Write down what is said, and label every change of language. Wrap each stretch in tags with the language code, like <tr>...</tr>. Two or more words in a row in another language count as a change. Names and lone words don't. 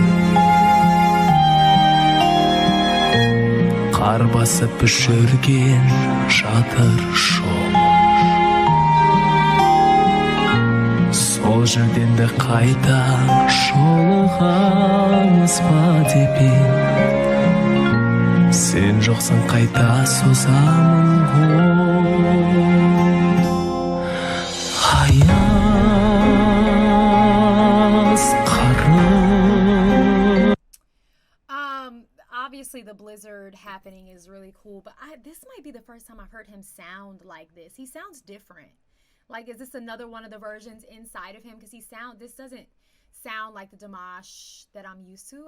<kk>қар басып жүрген жатыр шоқ сол жерден де қайта жолығамыз ба деп ем сен жоқсың қайта созамын ғой</kk> <en>Obviously the blizzard happening is really cool, but this might be the first time I've heard him sound like this. He sounds different. Like, is this another one of the versions inside of him? Because this doesn't sound like the Dimash that I'm used to.</en>